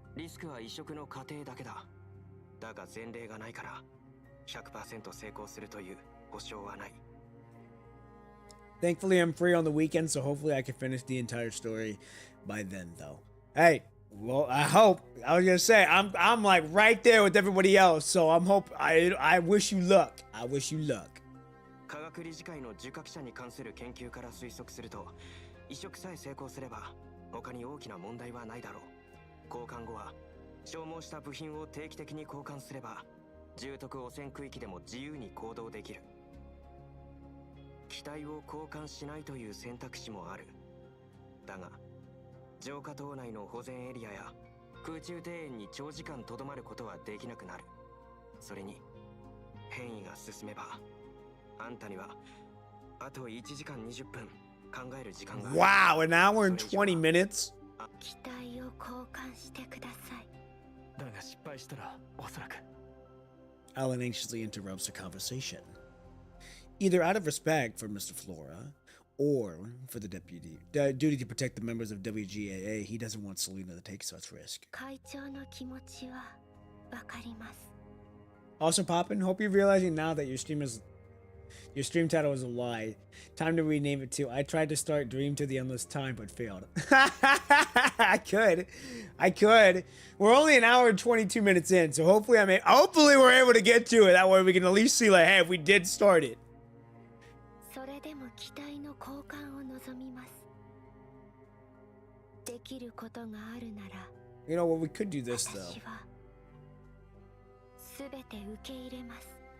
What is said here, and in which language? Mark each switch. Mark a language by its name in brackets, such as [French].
[Japanese] リスクは移植の過程だけだ。だが前例がないから 100% 成功するという保証はない。 [English] Thankfully, I'm free on the weekend, so hopefully I can finish the entire story by then, though. Hey, well, I hope. I was gonna say I'm like right there with everybody else, so I wish you luck. I wish you luck. [Japanese] 科学理事会の受覚者に関する研究から推測すると、移植さえ成功すれば他に大きな問題はないだろう。交換後は消耗した部品を定期的に交換すれば、重篤汚染区域でも自由に行動できる。機体を交換しないという選択肢もある。だが、浄化島内の保全エリアや空中庭園に長時間留まることはできなくなる。それに、変異が進めば、あんたにはあと1時間20分考える時間がある。 [English] Wow, an hour and 20 minutes? [Japanese] 機体を交換してください。だが失敗したらおそらく。 [English] Alan anxiously interrupts the conversation. Either out of respect for Mr. Flora, or for the duty to protect the members of WGAA, he doesn't want Selena to take such risk. [Japanese] 会長の気持ちはわかります。 [English] Also, Poppin, hope you're realizing now that your stream is Your stream title was a lie. Time to rename it too. I tried to start Dream to the Endless Time, but failed. I could. We're only an hour and 22 minutes in, so hopefully hopefully we're able to get to it. That way we can at least see, like, hey, if we did start it. [Japanese] それでも期待の交換を望みます。できることがあるなら、 [English] You know what? We could do this though. [Japanese] 私は全て受け入れます。